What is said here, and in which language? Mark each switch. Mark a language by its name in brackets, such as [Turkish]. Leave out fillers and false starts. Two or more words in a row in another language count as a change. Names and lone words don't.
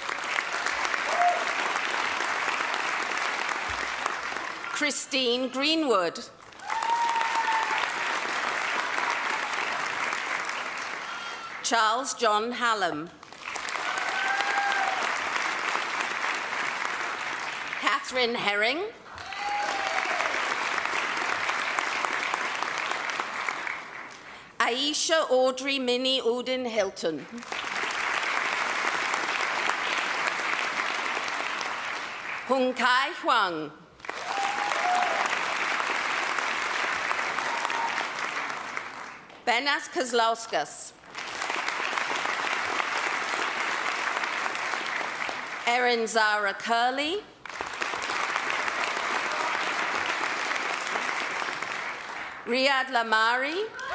[English] Christine Greenwood. Charles John Hallam. Catherine Herring. Aisha Audrey Minnie Udin Hilton. Hung Kai Huang. Benas Kozlauskas. Erin Zara Curley. Riyad Lamari.